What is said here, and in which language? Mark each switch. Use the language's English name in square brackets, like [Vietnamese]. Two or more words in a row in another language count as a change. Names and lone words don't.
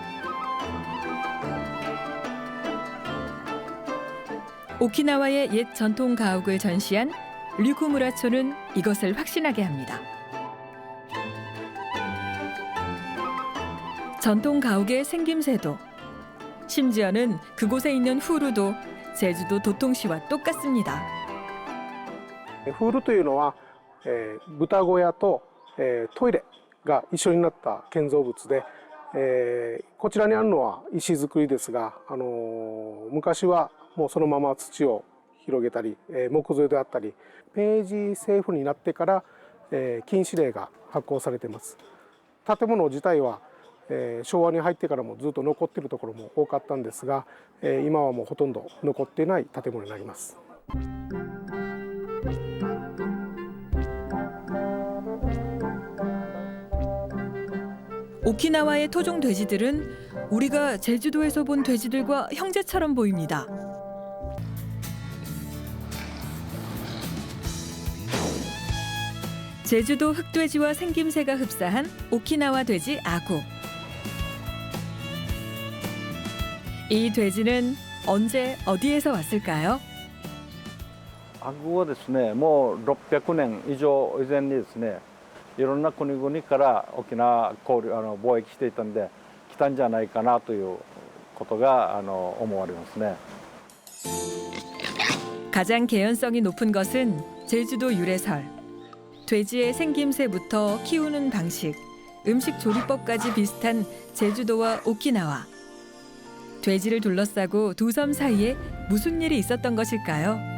[Korean] 오키나와의 옛 전통 가옥을 전시한 류쿠무라초는 이것을 확신하게 합니다. 전통 가옥의 생김새도, 심지어는 그곳에 있는 후루도 제주도 도통시와 똑같습니다. [Japanese] フールというのは、豚小屋と、トイレが一緒になった建造物で、こちらにあるのは石造りですが、昔はもうそのまま土を広げたり、木造であったり、明治政府になってから、禁止令が発行されています。建物自体は、昭和に入ってからもずっと残っているところも多かったんですが、今はもうほとんど残っていない建物になります。 [Korean] 오키나와의 토종 돼지들은 우리가 제주도에서 본 돼지들과 형제처럼 보입니다. 제주도 흑돼지와 생김새가 흡사한 오키나와 돼지 아구. 이 돼지는 언제 어디에서 왔을까요? [Japanese] アグはですね、もう600年以上以前にですね、いろんな国々から沖縄交流貿易していたんで来たんじゃないかなということが思われますね。 [Korean] 가장 개연성이 높은 것은 제주도 유래설. 돼지의 생김새부터 키우는 방식, 음식 조리법까지 비슷한 제주도와 오키나와. 돼지를 둘러싸고 두 섬 사이에 무슨 일이 있었던 것일까요?